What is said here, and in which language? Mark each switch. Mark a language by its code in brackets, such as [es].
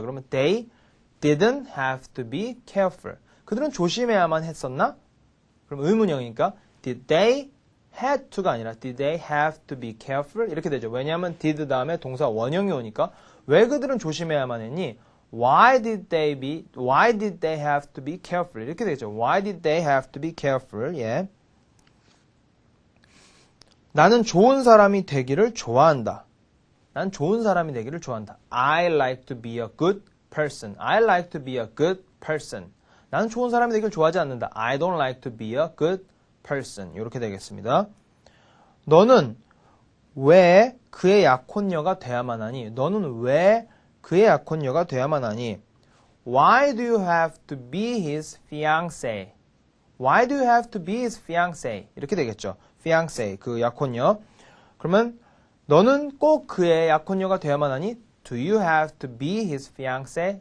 [en] 그러면 they didn't have to be careful. [ko] 그들은 조심해야만 했었나? 그럼 의문형이니까 [en] did they had to가 아니라 did they have to be careful? [ko] 이렇게 되죠. 왜냐하면 did 다음에 동사 원형이 오니까 왜 그들은 조심해야만 했니? [en] Why did they have to be careful? [ko] 이렇게 되죠. [en] Why did they have to be careful? [ko] 예. 나는 좋은 사람이 되기를 좋아한다. 난 좋은 사람이 되기를 좋아한다. [en] I like to be a good person. I like to be a good person. [ko] 나는 좋은 사람이 되기를 좋아하지 않는다. [en] I don't like to be a good person. [ko] 이렇게 되겠습니다. 너는 왜 그의 약혼녀가 돼야만 하니? 너는 왜 그의 약혼녀가 돼야만 하니? [en] Why do you have to be his fiancé? Why do you have to be his fiancé? [ko] 이렇게 되겠죠. fiancé, 그 약혼녀. 그러면 너는 꼭 그의 약혼녀가 돼야만 하니? [en] Do you have to be his fiancé?